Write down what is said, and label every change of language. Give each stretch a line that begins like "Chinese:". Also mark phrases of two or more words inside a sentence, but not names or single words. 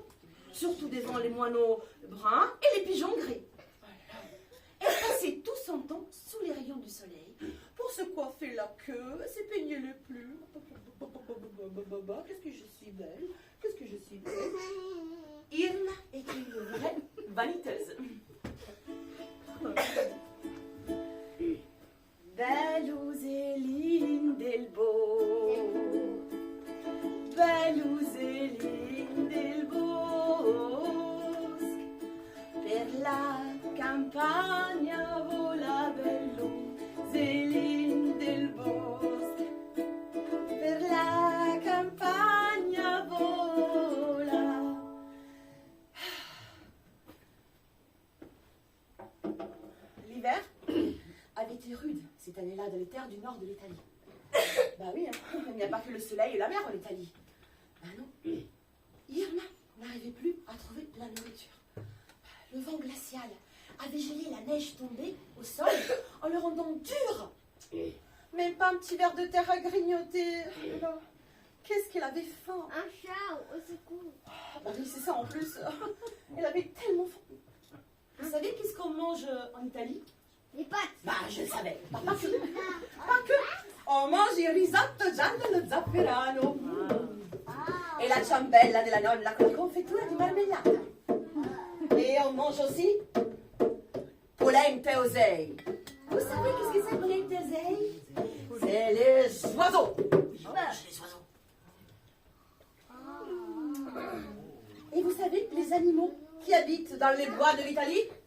French: Surtout devant les moineaux bruns et les pigeons gris. Elle passait tout son temps sous les rayons du soleil pour se coiffer la queue, se peigner les plumes. Qu'est-ce que je suis belle, qu'est-ce que je suis belle. Irma était une vraie vaniteuse.
Italian: Bello Zéline del Bosco, bello Zéline del Bosco, per la campagna vola bello Zéline del Bosco, per la campagna vola.
French: L'hiver avait été rude cette année-là dans les terres du nord de l'Italie. Bah oui, hein, il n'y a pas que le soleil et la mer en Italie. Bah non, Irma n'arrivait plus à trouver la nourriture. Le vent glacial avait gelé la neige tombée au sol en le rendant dur. Même pas un petit verre de terre à grignoter. Alors, qu'est-ce qu'elle avait faim. Un chat au secours. Ah bah oui, c'est ça en plus. Elle avait tellement faim. Vous savez qu'est-ce qu'on mange en Italie? Les pattes. Bah, je le savais. Pas que. Pas que. On mange
Italian: il risotto giallo allo zafferano. E la ciambella della nonna con la confettura di marmellata.
French: Et on mange aussi
Venetian: polente osei.
French: Vous savez qu'est-ce que c'est
Venetian: polente osei?
French: C'est les oiseaux. On mange les oiseaux. Et vous savez les animaux qui habitent dans les bois de l'Italie?